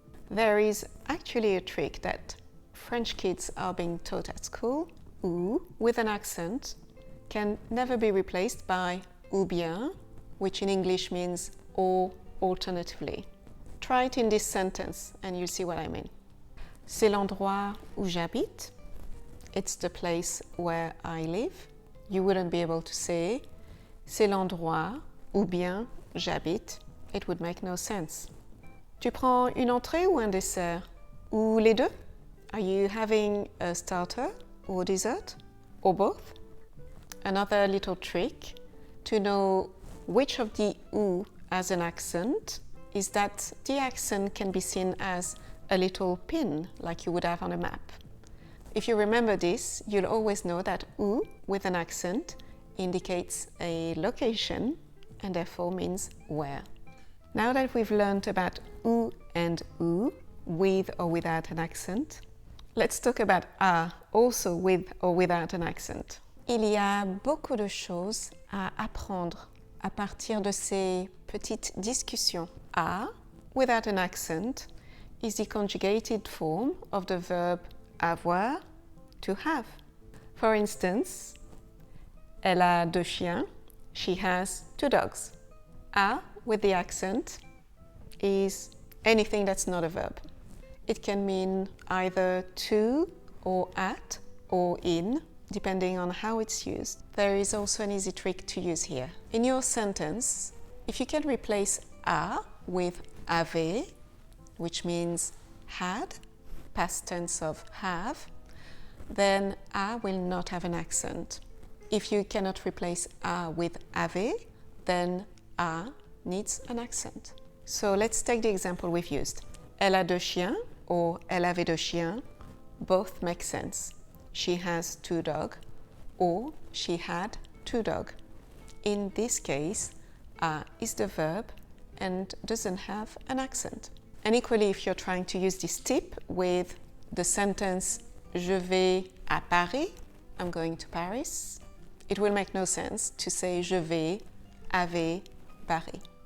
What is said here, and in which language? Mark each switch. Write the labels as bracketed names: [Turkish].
[English] There is actually a trick that French kids are being taught at school. Ou with an accent can never be replaced by ou bien, which in English means or alternatively. Try it in this sentence and you'll see what I mean. [French] C'est l'endroit où j'habite. [English] It's the place where I live. You wouldn't be able to say [French] c'est l'endroit ou bien j'habite. [English] It would make no sense. [French] Tu prends une entrée ou un dessert? Ou les deux? [English] Are you having a starter or dessert? Or both? Another little trick to know which of the ou has an accent is that the accent can be seen as a little pin like you would have on a map. If you remember this, you'll always know that ou with an accent indicates a location and therefore means where. Now that we've learned about ou and ou, with or without an accent, let's talk about a, also with or without an accent. [French] Il y a beaucoup de choses à apprendre à partir de ces petites discussions. [English] A, without an accent, is the conjugated form of the verb avoir, to have. For instance, [French] elle a 2 chiens. [English] She has 2 dogs. A with the accent is anything that's not a verb. It can mean either to or at or in, depending on how it's used. There is also an easy trick to use here. In your sentence, if you can replace a with avait, which means had, past tense of have, then a will not have an accent. If you cannot replace a with avait, then a needs an accent. So let's take the example we've used. [French] Elle a 2 chiens or elle avait 2 chiens. [English] Both make sense. She has 2 dogs or she had 2 dogs. In this case, a is the verb and doesn't have an accent. And equally, if you're trying to use this tip with the sentence [French] Je vais à Paris, [English] I'm going to Paris, it will make no sense to say [French] Je vais avec Paris.